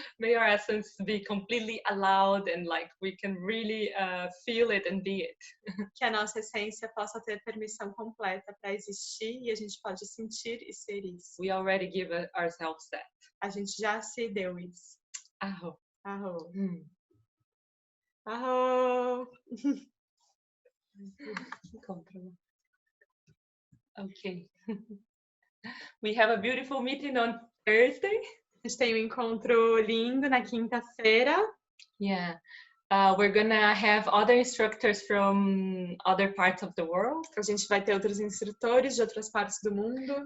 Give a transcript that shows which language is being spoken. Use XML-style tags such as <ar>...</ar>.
<en>May our essence be completely allowed and like we can really feel it and be it.</en> <pt>Que a nossa essência possa ter permissão completa para existir e a gente pode sentir e ser isso.</pt> <en>We already give ourselves that.</en> <pt>A gente já se deu isso. Arro. Arro. Arro.</pt> <en>Okay. We have a beautiful meeting on Thursday.</en> <pt>A gente tem um encontro lindo na quinta-feira.</pt> <en>Yeah. We're gonna have other instructors from other parts of the world.</en> <pt>A gente vai ter outros instrutores de outras partes do mundo.</pt>